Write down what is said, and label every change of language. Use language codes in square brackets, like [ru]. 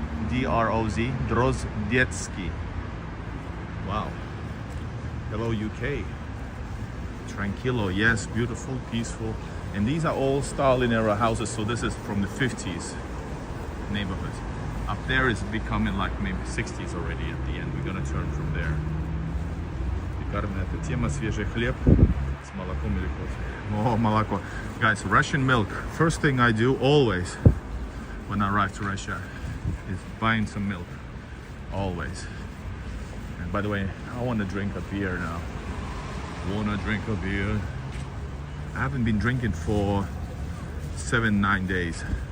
[en] D-R-O-Z, Drozdetsky. Wow. Hello, UK. Tranquilo, yes, beautiful, peaceful. And these are all Stalin era houses, so this is from the 50s neighborhood. Up there is becoming like maybe 60s already at the end. We're gonna turn from there. [ru] Тема свежий хлеб с молоком или кофе. [en] Oh, молоко. Guys, Russian milk. First thing I do always when I arrive to Russia is buying some milk, always. And by the way, I want to drink a beer now. Wanna drink a beer? I haven't been drinking for 7-9 days.